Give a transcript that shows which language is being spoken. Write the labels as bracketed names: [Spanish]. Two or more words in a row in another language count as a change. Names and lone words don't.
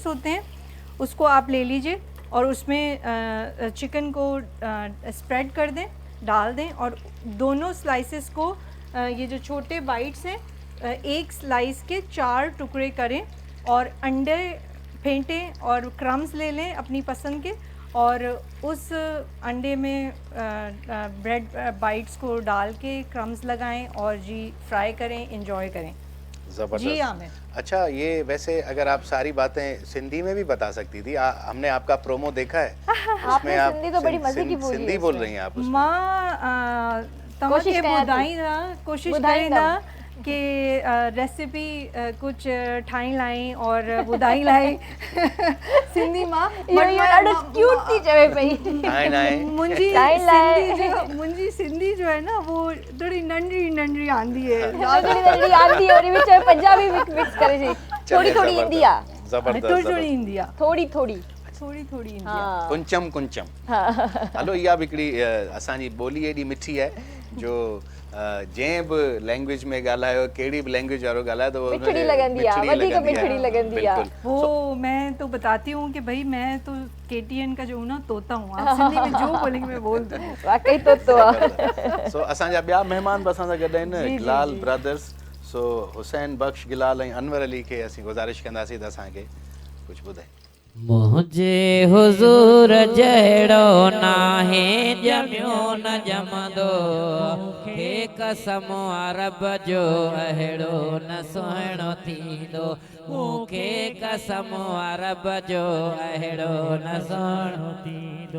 [Urdu] ہوتے ہیں اس کو آپ لے لیجیے اور اس میں چکن کو سپریڈ کر دیں، ڈال دیں اور دونوں سلائسز کو یہ جو چھوٹے بائٹس ہیں 1 سلائس کے 4 ٹکڑے کریں اور انڈے پھینٹیں اور کرمز لے لیں اپنی پسند کے اور اس انڈے میں [English] bread bites [Urdu] کو ڈال کے کرمز لگائیں اور جی فرائی کریں، انجوائے کریں. زبردست. جی عامر. اچھا، یہ ویسے اگر آپ ساری باتیں سندھی میں بھی بتا سکتی تھی، ہم نے آپ کا پرومو دیکھا ہے اس میں آپ سندھی تو بڑی مزے کی بولی سندھی بول رہی ہیں آپ اس میں. [Sindhi] मां तव्हांखे ॿुधाईंदा कोशिश करींदा कि रेसिपी कुछ ठाही लाई और ॿुधाई लाई सिंधी मां ॾाढो क्यूट थी चवे पई। [Urdu] منہنجی سندھی جو ہے نا وہ تھوڑی [Sindhi] नंढड़ी आंदी [Urdu] ہے [Sindhi] और विच में पंजाबी मिक्स करे थोड़ी थोड़ी ईंदी आहे, थोड़ी ईंदी आहे, थोड़ी कुंचम हलो, इहा बि हिकिड़ी असांजी ॿोली एॾी मिठी आहे जो जंहिं बि लैंग्वेज में ॻाल्हायो, कहिड़ी बि लैंग्वेज वारो ॻाल्हाए तो मिठड़ी लॻंदी आहे, वधीक मिठड़ी लॻंदी आहे। [Urdu] وہ میں تو بتاتی ہوں کہ بھائی میں تو KTN کا جو ہوں نا طوطا ہوں، آپ سندھی میں جو بولیں گے میں بول دوں. [Sindhi] वाकई तोतो आहे। सो असांजा ॿिया महिमान बि असां सां गॾु आहिनि, गिलाल ब्रदर्स। सो हुसैन बख्श गिलाल ऐं अनवर अली खे असीं गुज़ारिश कंदासीं त असांखे कुझु ॿुधाए। मुझे हुजूर जहिड़ो नाहे जमियो न जमंदो, हे कसम अरब जो अहिड़ो न सुहिणो थींदो, मूंखे कसम अरब जो अहिड़ो न सुहिणो थींदो।